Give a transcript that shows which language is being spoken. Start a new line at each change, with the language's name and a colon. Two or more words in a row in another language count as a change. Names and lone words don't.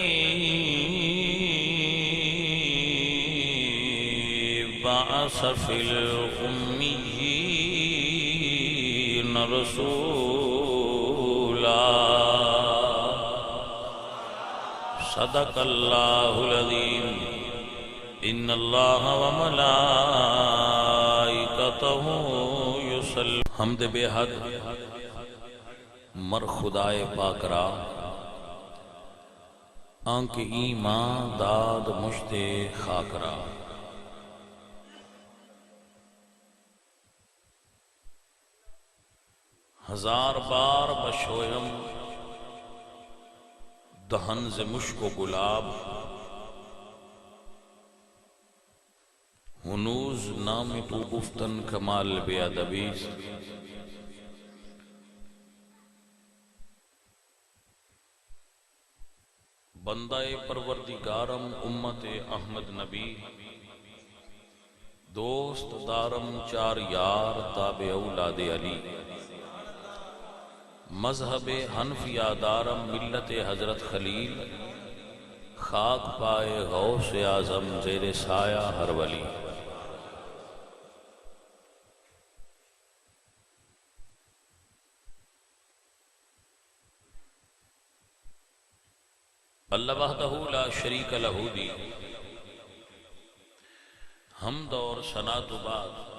Arabic: بعث في الأميين رسولا صدق الله العظيم إن الله وملائكته يصلون حمد
Urdu: بے حق
Persian: مر خدائے پاک را آنکھ ایمان داد مشت خاک را ہزار بار بشویم دہن ز مشک و گلاب ہنوز نام تو گفتن کمال بے ادبی بندہ پروردگارم امت احمد نبی دوست دارم چار یار تابع اولاد علی مذہب حنفیہ دارم ملت حضرت خلیل خاک پائے غوث اعظم زیر سایہ ہر ولی
Arabic: اللہ وحدہ لا شریک لہ
Urdu: دی حمد اور ثنا تو بعد